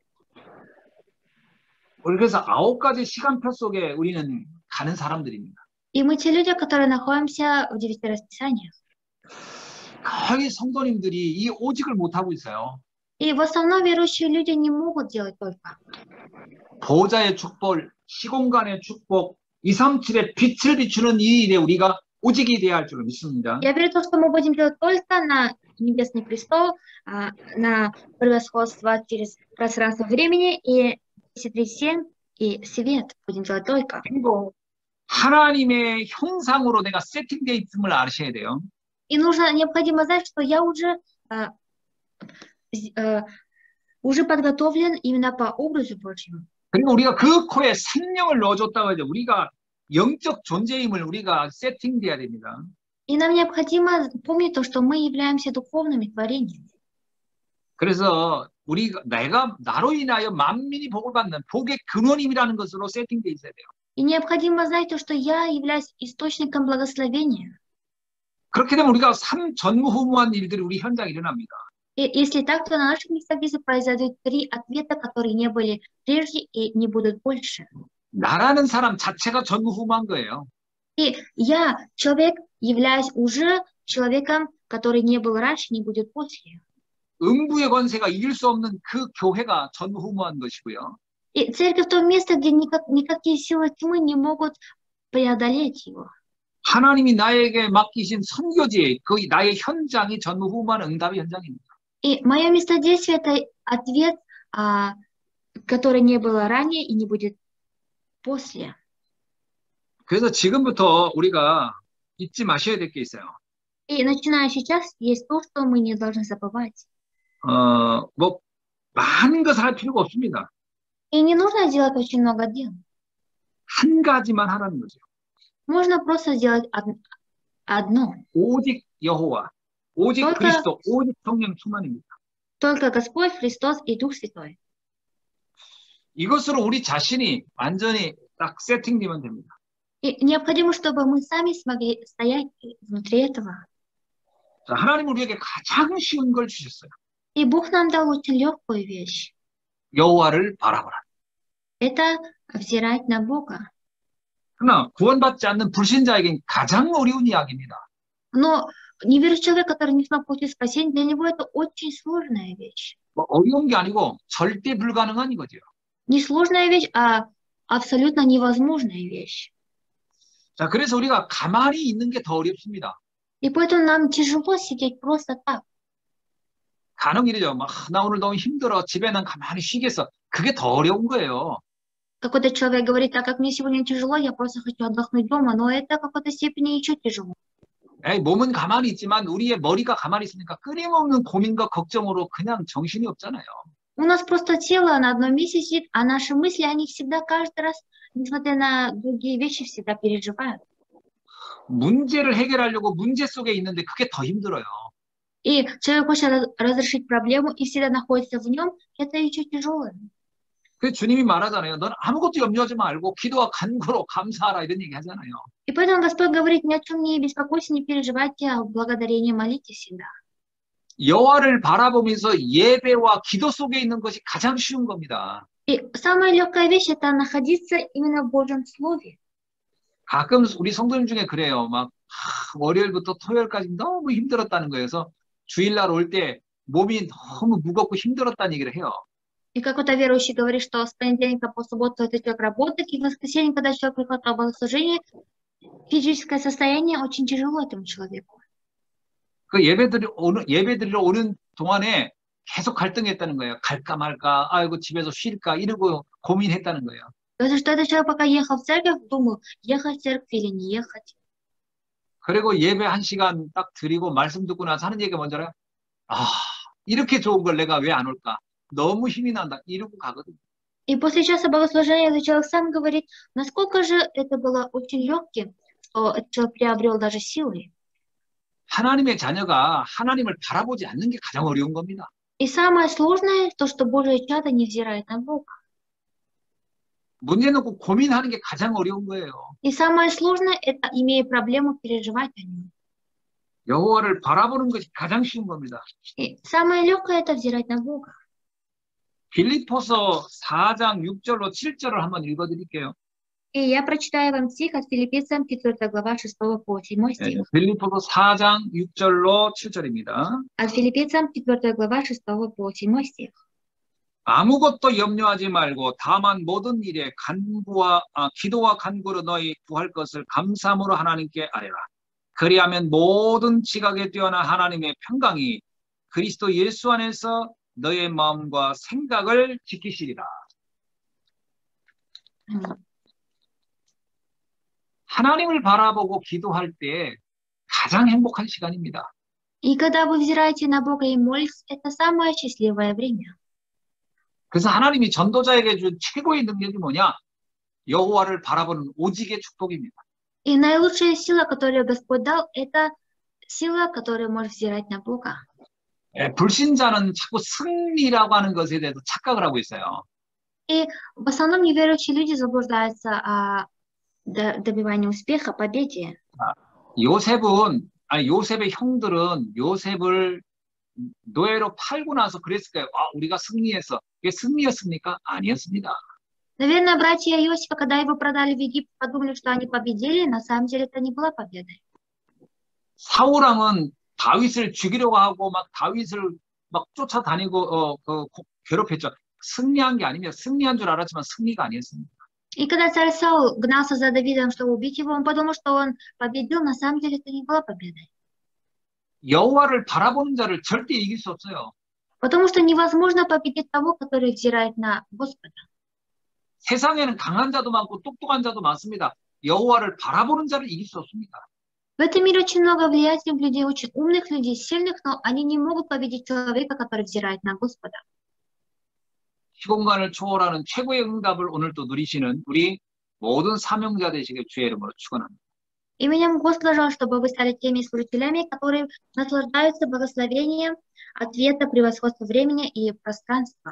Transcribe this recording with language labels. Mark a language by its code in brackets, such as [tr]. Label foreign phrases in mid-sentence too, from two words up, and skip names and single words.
[ko] 그래서 9가지 시간표 속에 우리는 가는 사람들입니다. [ru] И мы те люди, которые находимся в 9 расписаниях. [ko] 거의 성도님들이 이 오직을 못하고 있어요. [ru] И в основном верующие люди не могут делать только. [ko] 보좌의 축복, 시공간의 축복, 237의 빛을 비추는 이 일에 우리가 오직이 돼야 할 줄 믿습니다. [ru] Я верю в то, что мы будем делать только на небесный престол, на превосходство через пространство времени и 1037 и свет будем делать только. [ko] 그리고 하나님의 형상으로 내가 세팅되어 있음을 아셔야 돼요. [ru] И необходимо знать, что я уже подготовлен именно по образу Божьему. [ko] 그리고 우리가 그 코에 생명을 넣어줬다고 하죠. 우리가 영적 존재임을 우리가 세팅돼야 됩니다. [ru] И нам необходимо помнить то, что мы являемся духовными творениями. [ko] 그래서 내가 나로 인하여 만민이 복을 받는 복의 근원임이라는 것으로 세팅돼 있어야 돼요. [ru] И необходимо знать то, что я являюсь источником благословения. [ko] 그렇게 되면 우리가 전무후무한 일들이 우리 현장에 일어납니다. [ru] И если так, то на наших местах здесь произойдут 3 ответа, которые не были прежде и не будут больше. [ko] 나라는 사람 자체가 전무후무한 거예요. [ru] И я, человек, являюсь уже человеком, который не был раньше, не будет после. [ko] 음부의 권세가 이길 수 없는 그 교회가 전무후무한 것이고요. [ru] И церковь то место, где никакие силы тьмы не могут преодолеть его. [ko] 하나님이 나에게 맡기신 선교지, 그 나의 현장이 전무후무한 응답의 현장입니다. [ru] И мое место действия – это ответ, который не было ранее и не будет после. [ko] 그래서 지금부터 우리가 잊지 마셔야 될 게 있어요. [ru] И начиная сейчас, есть то, что мы не должны забывать. [ko] 뭐 많은 것을 할 필요가 없습니다. [ru] И не нужно делать очень много дел. [ko] 한 가지만 하라는 거죠. [ru] Можно просто сделать одно. [ko] 오직 여호와, 오직 [ru] только, [ko] 그리스도, 오직 성령 충만입니다. [ru] Только Господь, Христос и Дух Святой. [ko] 이것으로 우리 자신이 완전히 딱 세팅되면 됩니다. [ru] И необходимо, чтобы мы сами смогли стоять внутри этого. [ko] 자, 하나님은 우리에게 가장 쉬운 걸 주셨어요. [ru] И Бог нам дал очень легкую вещь. [ko] 여호와를 바라보라. [ru] Это взирать на Бога. [ko] 그러나 구원받지 않는 불신자에겐 가장 어려운 이야기입니다. [ru] Но неверующий человек, который не смог получить спасение, для него это очень сложная вещь. [ko] 뭐 어려운 게 아니고 절대 불가능한 이거죠. [ru] Не сложная вещь, а абсолютно невозможная вещь. [ko] 자, 그래서 우리가 가만히 있는 게 더 어렵습니다. [ru] И поэтому нам тяжело сидеть просто так. [ko] 가능 이러죠. 나 오늘 너무 힘들어. 집에는 가만히 쉬겠어. 그게 더 어려운 거예요. [ru] Какой-то человек говорит, так как мне сегодня тяжело, я просто хочу отдохнуть дома, но это в какой-то степени еще тяжело. [ko] 몸은 가만히 있지만 우리의 머리가 가만히 있으니까 끊임없는 고민과 걱정으로 그냥 정신이 없잖아요. [ru] У нас просто тело на одном месте сидит, а наши мысли, они всегда каждый раз, несмотря на другие вещи, всегда переживают. [ko] 문제를 해결하려고 문제 속에 있는데 그게 더 힘들어요. [ru] И человек хочет разрешить проблему и всегда находится в нем, это еще тяжелое. [ko] 그래서 주님이 말하잖아요. 넌 아무것도 염려하지 말고 기도와 간구로 감사하라 이런 얘기 하잖아요. [ru] И поэтому Господь говорит, ни о чем не беспокойся, не переживайте, а в благодарении молитесь всегда. [ko] 여호와를 바라보면서 예배와 기도 속에 있는 것이 가장 쉬운 겁니다. [ru] И самая легкая вещь – это находиться именно в Божьем Слове. [ko] 가끔 우리 성도님 중에 그래요. 월요일부터 토요일까지 너무 힘들었다는 거예요. 그래서 주일날 올 때 몸이 너무 무겁고 힘들었다는 얘기를 해요. [ru] И какой-то верующий говорит, что с понедельника по субботу этот человек работает, и в воскресенье, когда человек приходит на богослужение, физическое состояние очень тяжело этому человеку. [ko] 그 예배드리러 오는 동안에 계속 갈등했다는 거예요. 갈까 말까, 아이고 집에서 쉴까 이러고 고민했다는 거예요. [ru] Потому что этот человек, пока ехал в церковь, думал, ехать в церковь или не ехать. [ko] 그리고 예배 1시간 딱 드리고 말씀 듣고 나서 하는 얘기가 뭔지 알아요? 이렇게 좋은 걸 내가 왜 안 올까? 너무 힘이 난다. 이러고 가거든요. [ru] И после часа богослужения этот человек сам говорит, насколько же это было очень легким, что этот человек приобрел даже силы. [ko] 하나님의 자녀가 하나님을 바라보지 않는 게 가장 어려운 겁니다. [ru] И самое сложное, то, что Божие чадо не взирает на Бога. [ko] 문제 놓고 고민하는 게 가장 어려운 거예요. [ru] И самое сложное, это, имея проблему, переживать о нем. [ko] 여호와를 바라보는 것이 가장 쉬운 겁니다. [ru] И самое легкое, это взирать на Бога. [ko] 빌립보서 4장 6절로 7절을 한번 읽어드릴게요. [ru] И я прочитаю вам стих от Филиппийцам, 4 глава, 6 по 7 стих. [ko] 빌립보서 4장 6절로 7절입니다. [ru] От Филиппийцам, 4 глава, 6 по 7 стих. [ko] 아무것도 염려하지 말고 다만 모든 일에 기도와 간구로 너희 구할 것을 감사함으로 하나님께 아뢰라. 그리하면 모든 지각에 뛰어난 하나님의 평강이 그리스도 예수 안에서 너의 마음과 생각을 지키시리라. [ru] Аминь. [ko] 하나님을 바라보고 기도할 때 가장 행복한 시간입니다. [ru] И когда вы взираете на Бога и молитесь, это самое счастливое время. [ko] 그래서 하나님이 전도자에게 준 최고의 능력이 뭐냐? 여호와를 바라보는 오직의 축복입니다. [ru] И наилучшая сила, которую Господь дал, это сила, которая может взирать на Бога. [ko] 불신자는 자꾸 승리라고 하는 것에 대해서 착각을 하고 있어요. [ru] И в основном неверующие люди заблуждаются о добивании успеха, победе. [ko] 요셉의 형들은 요셉을 노예로 팔고 나서 그랬을 거예요. 우리가 승리했어. 그게 승리였습니까? 아니었습니다. [ru] Наверное, братья Иосифа, когда его продали в Египет, подумали, что они победили. На самом деле это не была победой. [ko] 사울왕은 다윗을 죽이려고 하고 막 다윗을 막 쫓아다니고 괴롭혔죠. 승리한 게 아니면 승리한 줄 알았지만 승리가 아니었습니다. [ru] И когда царь Саул гнался за Давидом, чтобы убить его, он подумал, что он победил. На самом деле это не была победой. [ko] 여호와를 바라보는 자를 절대 이길 수 없어요. [ru] Потому что невозможно победить того, который взирает на Господа. [ko] 세상에는 강한 자도 많고 똑똑한 자도 많습니다. 여호와를 바라보는 자를 이길 수 없습니다. [ru] В этом мире очень много влиятельных людей, очень умных людей, сильных, но они не могут победить человека, который взирает на Господа. [ko] 시공간을 초월하는 최고의 응답을 오늘 또 누리시는 우리 모든 사명자 되시길 주의 이름으로 축원합니다. [ru] Именем Господа желаю, чтобы вы стали теми служителями, которые наслаждаются благословением ответа превосходства времени и пространства.